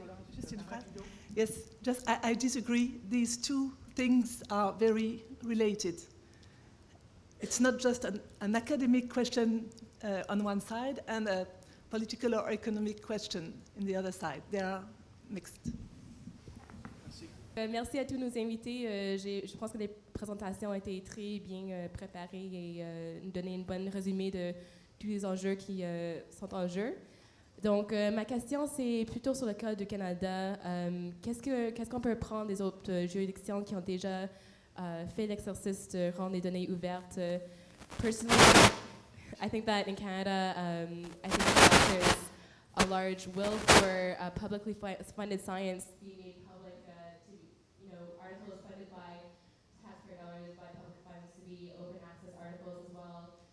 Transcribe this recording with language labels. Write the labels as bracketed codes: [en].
[en] Just in fact, yes, I disagree. These two things are very related. It's not just an academic question on one side and a political or economic question in the other side. They are mixed. [fr] Merci à tous nos invités. Je pense que les présentations ont été très bien préparées et nous donné une bonne résumé de tous les enjeux qui sont en jeu. Donc, ma question, c'est plutôt sur le cas du Canada. Qu'est-ce qu'on peut prendre des autres juridictions qui ont déjà fait l'exercice de rendre les données ouvertes? [en] Personally, I think that in Canada, I think that there's a large will for publicly funded science being made public to, you know, articles funded by taxpayer dollars, by public funds to be open access articles as well.